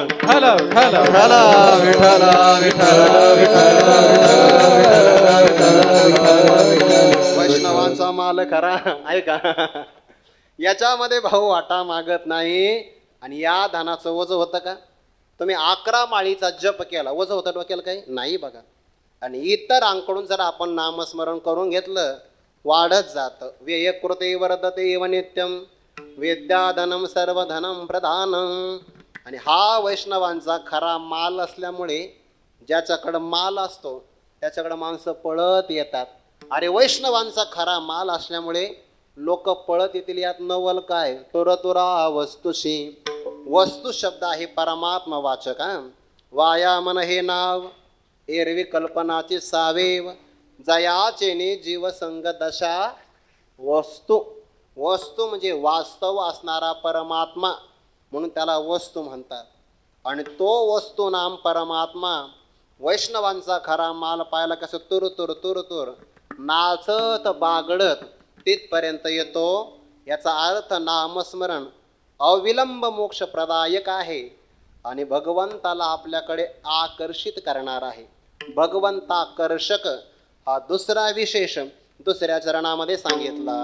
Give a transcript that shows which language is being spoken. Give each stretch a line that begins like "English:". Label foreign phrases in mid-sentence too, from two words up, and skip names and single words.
Marathi: वैष्णवांचा माल खरा ऐका. याच्यामध्ये भाऊ वाटा मागत नाही. आणि या धनाचं वजं होतं का? तुम्ही 11 माळीचा जप केला, वजं होतं डोक्याला काही? नाही बघा. आणि इतरांकडून जर आपण नामस्मरण करून घेतलं वाढत जातं.
Sanskrit: व्ययकृते वर्धते एव नित्यम, विद्याधनम सर्वधनम प्रधानम.
Marathi: आणि हा वैष्णवांचा खरा माल असल्यामुळे ज्याच्याकडं माल असतो त्याच्याकडं माणसं पळत येतात. अरे वैष्णवांचा खरा माल असल्यामुळे लोक पळत येतील. यात नवल काय? तुरतुरा वस्तुशी. वस्तू शब्द आहे परमात्मवाचक. वायामन हे नाव एरवी कल्पनाची सावेव, जयाचेने जीवसंग दशा वस्तू. वस्तू म्हणजे वास्तव असणारा परमात्मा, म्हणून त्याला वस्तू म्हणतात. आणि तो वस्तू नाम परमात्मा वैष्णवांचा खरा माल पाहायला कसं तुर तुर तुर तुर नाचत बागडत तिथपर्यंत येतो. याचा अर्थ नामस्मरण अविलंब मोक्ष प्रदायक आहे आणि भगवंताला आपल्याकडे आकर्षित करणार आहे. भगवंताकर्षक हा दुसरा विशेष दुसऱ्या चरणामध्ये सांगितला.